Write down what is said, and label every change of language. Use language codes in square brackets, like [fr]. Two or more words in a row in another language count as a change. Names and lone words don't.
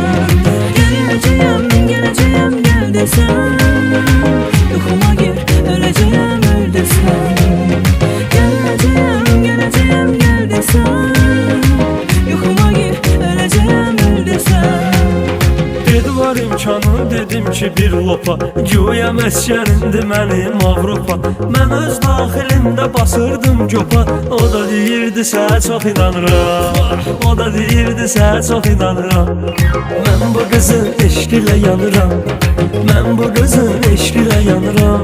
[tr] Geleceğim gel desen. Yuhuma gir öleceğim öl desen. Geleceğim gel desen. Yuhuma gir öleceğim öl desen. [az] Dedi var imkanı dedim ki bir lopa, güya məskənindir mənim Avropa. Mən öz daxilimdə basırdım copa, o da deyirdi sənə çox inanıram, o da deyirdi sənə çox inanıram. Mən bu qızın eşqilə yanıram, mən bu qızın eşqilə yanıram.